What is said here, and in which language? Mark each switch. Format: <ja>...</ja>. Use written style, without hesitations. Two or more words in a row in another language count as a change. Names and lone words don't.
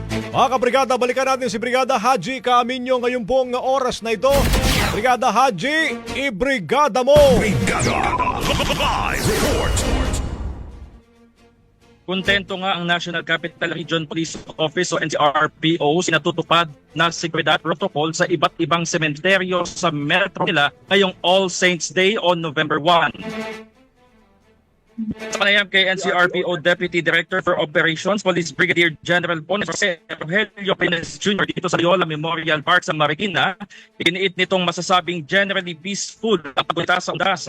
<tl>Mga kabrigada, balikan natin si Brigada Haji Caaminio ngayon pong oras na ito. Brigada Haji, ibrigada mo! Brigada Live Report. Kontento nga ang National Capital Region Police Office o NCRPO sinatutupad na seguridad protocol sa iba't ibang sementeryo sa Metro Manila ngayong All Saints Day on November 1. Sa panayam kay NCRPO Deputy Director for Operations, Police Brigadier General Jose Rogelio Pines Jr. dito sa Loyola Memorial Park sa Marikina, iginiit nitong masasabing</tl> <en>generally peaceful</en> <tl>ang pagpunta sa undas.</tl>